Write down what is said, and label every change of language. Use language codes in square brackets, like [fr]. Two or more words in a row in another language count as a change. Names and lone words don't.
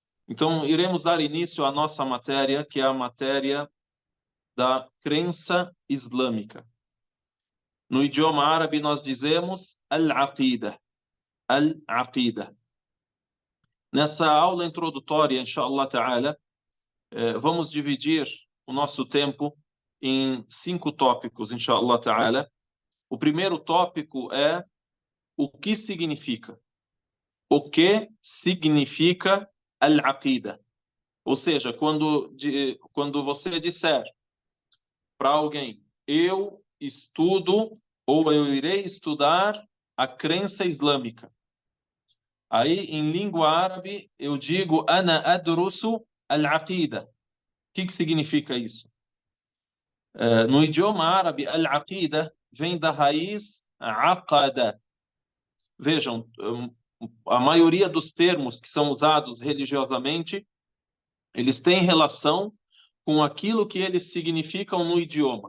[pt] Então, iremos dar início à nossa matéria, que é a matéria da crença islâmica. No idioma árabe, nós dizemos al-aqida. Al-aqida. Nessa aula introdutória, [ar] إن شاء الله تعالى, [pt] vamos dividir o nosso tempo em 5 tópicos, [ar] إن شاء الله تعالى. [pt] O primeiro tópico é o que significa. O que significa al-aqida? Ou seja, quando você disser para alguém, eu estudo ou eu irei estudar a crença islâmica. Aí, em língua árabe, eu digo [ar] أنا أدرس العقيدة. [pt] O que significa isso? No idioma árabe, al-aqida vem da raiz aqada. Vejam, a maioria dos termos que são usados religiosamente, eles têm relação com aquilo que eles significam no idioma.